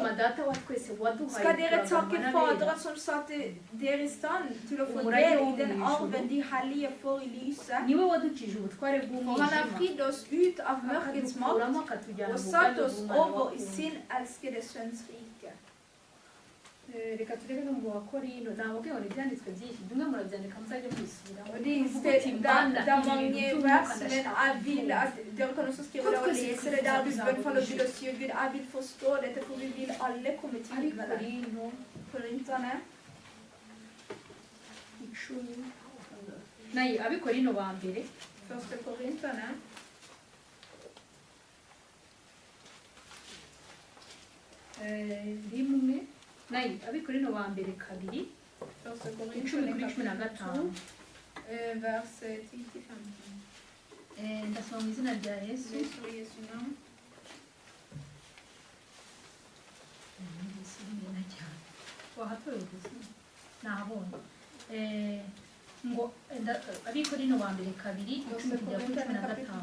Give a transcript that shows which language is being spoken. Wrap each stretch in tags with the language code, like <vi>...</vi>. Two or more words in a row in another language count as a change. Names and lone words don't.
<no>Skal dere takke Faderen som satte dere i stand til å få del i den arven de hellige får i lyset? For han har fridd oss ut av mørkets makt og satt oss over i sin elskede sønns rike.</no> <rw>Reka turebe no mu Bakorino nababwiye ngo ibyanditswe byinshi bimwe murabyandika muzajye mwisubiraho.</rw> <no>Det er mange vers, men jeg vil at dere kan også skrive det og lese det der du bønnfaller Gud og sier Gud, jeg vil forstå dette, for vi vil alle komme til himmelen. Korinterne. Nei,</no> <rw>Abikorino ba mbere.</rw> <no>Første Korinterne.</no> <rw>Rimwe. Nei, Abikorino ba mbere kabiri.</rw> <no>Første Korinterne 10:15. Vers 10-15.</no> <rw>Ndasoma mu izina rya Yesu.</rw> <no>Jesu navn.</no> <rw>Nabonye ngo Abikorino ba mbere kabiri 10:15.</rw>